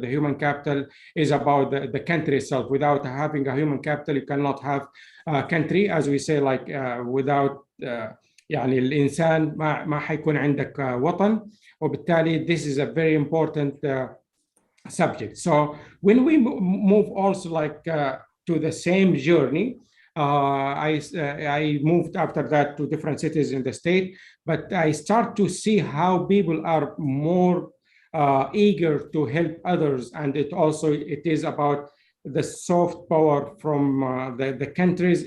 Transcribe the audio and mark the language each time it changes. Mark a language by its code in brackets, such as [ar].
[en] The human capital is about the country itself. Without having a human capital, you cannot have a country. As we say, like without [ar] يعني الإنسان ما حيكون عندك وطن. وبالتالي [en] this is a very important subject. So when we move also like to the same journey, I moved after that to different cities in the state, but I start to see how people are more eager to help others, and it is about the soft power from the countries.